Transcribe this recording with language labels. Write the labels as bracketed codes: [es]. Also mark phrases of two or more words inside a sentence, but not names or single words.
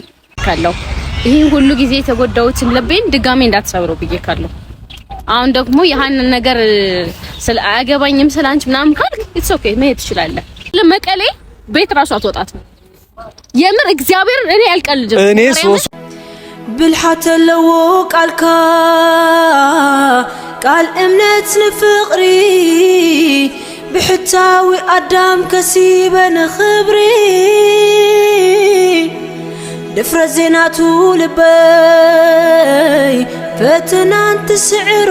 [am] ካለው ይሄን ሁሉ ጊዜ የተጎዳሁትን ልቤን ድጋሜ እንዳትሰብረው ብዬ ካለው አሁን ደግሞ ያንን ነገር አያገባኝም ስላንቺ ምናምን ካልክ [en] it's okay [am] መሄድ ትችላለህ። ለመቀሌ ቤት ራሱ አትወጣትም። የምር እግዚአብሔር እኔ አልቀልድም። እኔ ሶስ [ti] ብልሓት ለዎ ቃልካ ቃል እምነት ንፍቅሪ ብሕታዊ ኣዳም ከሲበነ ክብሪ ድፍረት ዜናቱ ልበይ ፈተናን ትስዕሮ